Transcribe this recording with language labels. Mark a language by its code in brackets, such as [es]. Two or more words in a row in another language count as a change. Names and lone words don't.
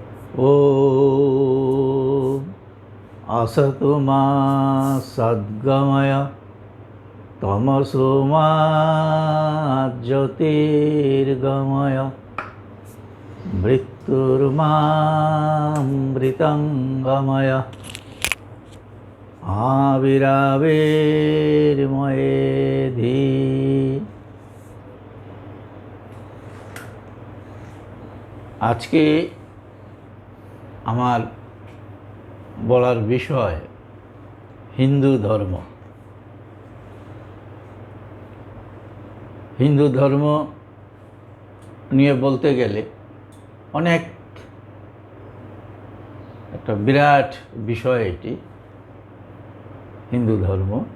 [sa] ॐ असतो मा सद्गमय तमसो मा ज्योतिर्गमय मृत्युर्मामृतङ्गमय आविराविर्मयेधि। [bn] আজকে আমার বলার বিষয় হিন্দু ধর্ম। হিন্দু ধর্ম নিয়ে বলতে গেলে অনেক একটা বিরাট বিষয় এটি হিন্দু ধর্ম।